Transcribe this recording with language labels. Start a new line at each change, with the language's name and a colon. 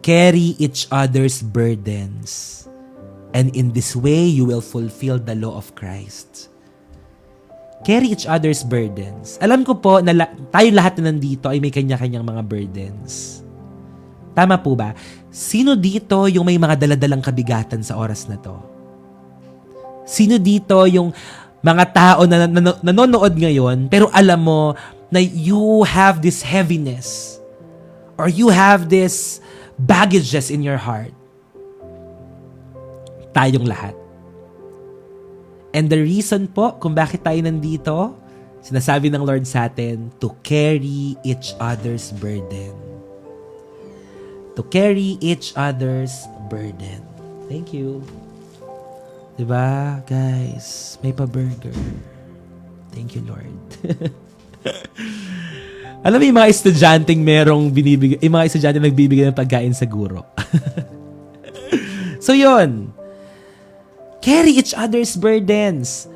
English: Carry each other's burdens, and in this way you will fulfill the law of Christ. Carry each other's burdens.
Filipino: Alam ko po na tayo lahat na nandito ay may kanya-kanyang mga burdens. Tama po ba? Sino dito yung may mga daladalang kabigatan sa oras na to? Sino dito yung mga tao na nanonood ngayon, pero alam mo na
English: you have this heaviness or you have this baggages in your heart?
Filipino: Tayong lahat.
English: And the reason
Filipino: po kung bakit tayo nandito, sinasabi ng Lord sa atin,
English: to carry each other's burden. To carry each other's burden. Thank you.
Filipino: Diba, guys? May pa-burger.
English: Thank you, Lord.
Filipino: Alam mo yung mga estudyanteng merong binibigay, yung mga estudyante nagbibigay ng pagkain sa guro. So, yun.
English: Carry each other's burdens.